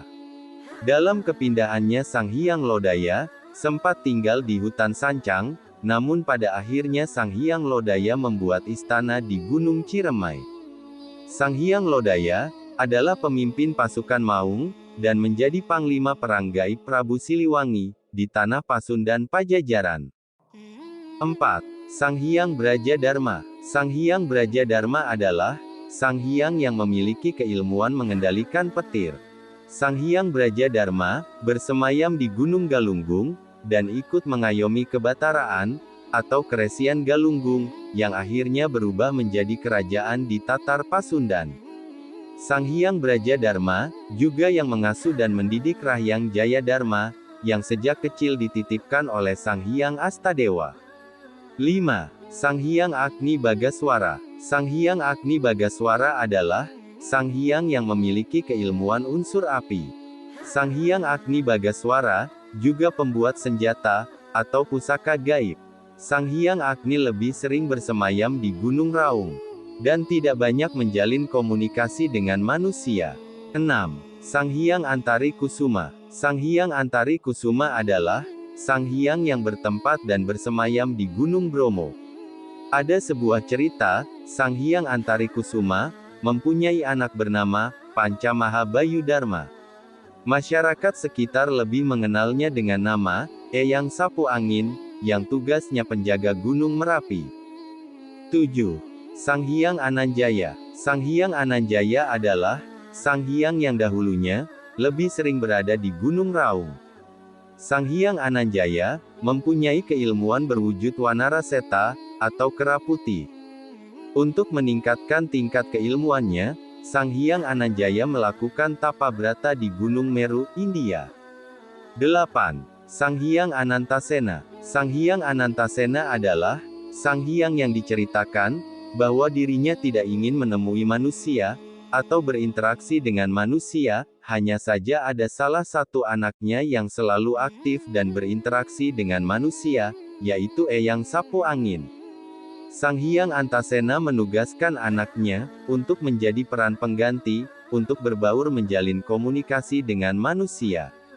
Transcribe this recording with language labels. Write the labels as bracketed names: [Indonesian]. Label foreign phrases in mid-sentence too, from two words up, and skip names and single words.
[Indonesian] Dalam kepindahannya Sang Hyang Lodaya sempat tinggal di hutan Sancang, namun pada akhirnya Sang Hyang Lodaya membuat istana di Gunung Ciremai. Sang Hyang Lodaya adalah pemimpin pasukan Maung, dan menjadi panglima perang gaib Prabu Siliwangi, di tanah Pasundan Pajajaran. 4. Sang Hyang Brajadharma. Sang Hyang Brajadharma adalah Sang Hyang yang memiliki keilmuan mengendalikan petir. Sang Hyang Brajadharma bersemayam di Gunung Galunggung, dan ikut mengayomi kebataraan, atau Keresian Galunggung, yang akhirnya berubah menjadi kerajaan di Tatar Pasundan. Sang Hyang Brajadharma juga yang mengasuh dan mendidik Rahyang Jayadharma, yang sejak kecil dititipkan oleh Sang Hyang Astadewa. 5. Sang Hyang Agni Bagaswara. Sang Hyang Agni Bagaswara adalah Sang Hyang yang memiliki keilmuan unsur api. Sang Hyang Agni Bagaswara juga pembuat senjata, atau pusaka gaib. Sang Hyang Agni lebih sering bersemayam di Gunung Raung, dan tidak banyak menjalin komunikasi dengan manusia. 6. Sang Hyang Antari Kusuma. Sang Hyang Antari Kusuma adalah Sang Hyang yang bertempat dan bersemayam di Gunung Bromo. Ada sebuah cerita, Sang Hyang Antari Kusuma mempunyai anak bernama Panca Mahabayudharma. Masyarakat sekitar lebih mengenalnya dengan nama Eyang Sapu Angin, yang tugasnya penjaga Gunung Merapi. 7. Sang Hyang Ananjaya. Sang Hyang Ananjaya adalah Sang Hyang yang dahulunya lebih sering berada di Gunung Raung. Sang Hyang Ananjaya mempunyai keilmuan berwujud Wanaraseta, atau kera putih. Untuk meningkatkan tingkat keilmuannya, Sang Hyang Ananjaya melakukan tapa brata di Gunung Meru, India. 8. Sang Hyang Anantasena. Sang Hyang Anantasena adalah Sang Hyang yang diceritakan bahwa dirinya tidak ingin menemui manusia, atau berinteraksi dengan manusia, hanya saja ada salah satu anaknya yang selalu aktif dan berinteraksi dengan manusia, yaitu Eyang Sapu Angin. Sang Hyang Antasena menugaskan anaknya untuk menjadi peran pengganti, untuk berbaur menjalin komunikasi dengan manusia.